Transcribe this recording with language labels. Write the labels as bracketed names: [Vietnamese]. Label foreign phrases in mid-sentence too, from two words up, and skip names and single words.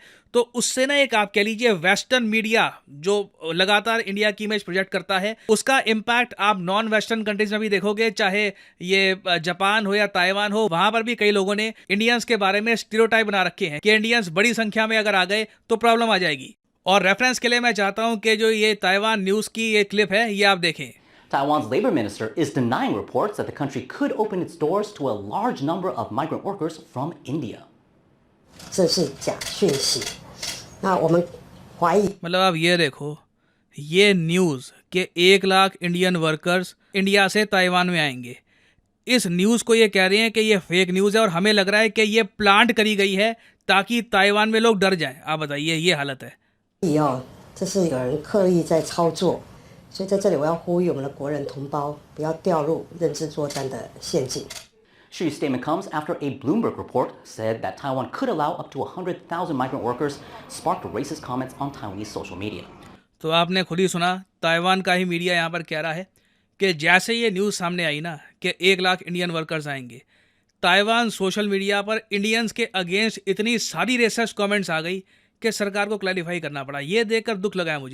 [Hindi] तो उससे ना एक आप कह लीजिए [English] western media [Hindi] जो लगातार इंडिया की [English] image project [Hindi] करता है, उसका इम्पैक्ट आप [English] non western countries [Hindi] में भी देखोगे। चाहे ये जापान हो या ताइवान हो, वहाँ पर भी कई लोगों ने इंडियंस के बारे में स्टीरियोटाइप बना रखे हैं कि इंडियंस बड़ी संख्या में अगर आ गए तो प्रॉब्लम आ जाएगी। और रेफरेंस के लिए मैं चाहता हूं कि जो ये ताइवान न्यूज़ की ये क्लिप है ये आप देखें। [English] Taiwan's labor minister is denying reports that the country could open its doors to a large number of migrant workers from India. [Chinese] 这是假讯息。那我们怀疑 [Hindi] मतलब आप ये देखो, ये न्यूज़ कि 1 लाख [English] Indian workers [Hindi] इंडिया से ताइवान में आएंगे, इस न्यूज़ को ये कह रहे हैं कि ये [English] fake news [Hindi] है और हमें लग रहा है कि ये प्लांट करी गई है ताकि ताइवान में लोग डर जाएं। आप बताइए, ये हालत है। [Chinese] 哦，这是有人刻意在操作，所以在这里我要呼吁我们的国人同胞不要掉入认知作战的陷阱。 [English] Xu's statement comes after a Bloomberg report said that Taiwan could allow up to 100,000 migrant workers, sparked racist comments on Taiwanese social media. [Hindi] तो आपने खुद ही सुना, ताइवान का ही मीडिया यहाँ पर कह रहा है कि जैसे ये न्यूज़ सामने आई ना कि 1 लाख [English] Indian workers [Hindi] आएंगे, ताइवान [English] social media [Hindi] पर इंडियंस के अगेंस्ट इतनी सारी [English] racist comments [Hindi] आ गई कि सरकार को क्लैरिफाई करना पड़ा। ये देखकर दुख लगा है मुझे।